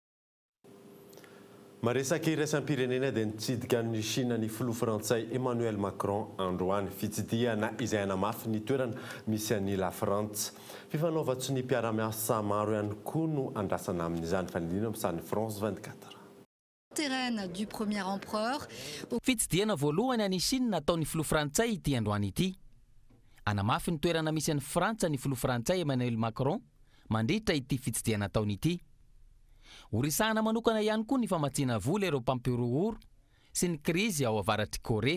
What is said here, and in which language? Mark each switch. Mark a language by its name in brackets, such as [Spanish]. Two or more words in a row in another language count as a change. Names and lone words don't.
[Malagasy] Maresaka iraisam-pirenena dia nitsidika ny Chine ny filoha frantsay Emmanuel Macron androany fitsidihana izay anamafy ny toerana misy an'i la France. Fifanaovatsy ny mpiara-miasa maro ihany koa no andrasana amin'izany fanidina amin'izany France 24. [French] Terrain du premier empereur. [Malagasy] Fitsidihana voalohany any Chine nataon'ny filoha frantsay ity androany ity. Anamafy ny toerana misy an'i Frantsa ny filoha frantsay Emmanuel Macron mandritra ity fitsidihana ataony ity. Orisahana manokana ihany koa ny famatsiana vola ireo mpampirorohoro sy ny krizy ao avaratry Korea.